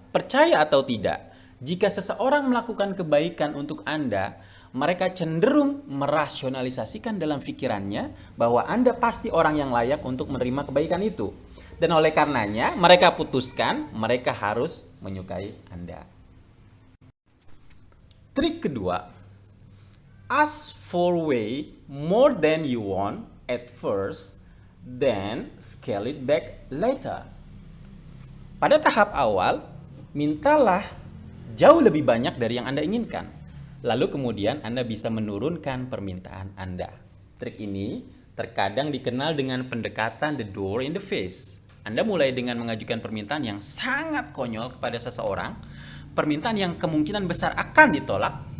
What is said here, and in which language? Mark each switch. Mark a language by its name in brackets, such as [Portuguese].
[Indonesian] Percaya atau tidak, jika seseorang melakukan kebaikan untuk Anda, mereka cenderung merasionalisasikan dalam pikirannya bahwa Anda pasti orang yang layak untuk menerima kebaikan itu. Dan oleh karenanya, mereka putuskan mereka harus menyukai Anda. Trik kedua, [English] ask for way more than you want at first, then scale it back later. [Indonesian] Pada tahap awal, mintalah jauh lebih banyak dari yang Anda inginkan. Lalu kemudian Anda bisa menurunkan permintaan Anda. Trik ini terkadang dikenal dengan pendekatan [English] the door in the face. [Indonesian] Anda mulai dengan mengajukan permintaan yang sangat konyol kepada seseorang, permintaan yang kemungkinan besar akan ditolak.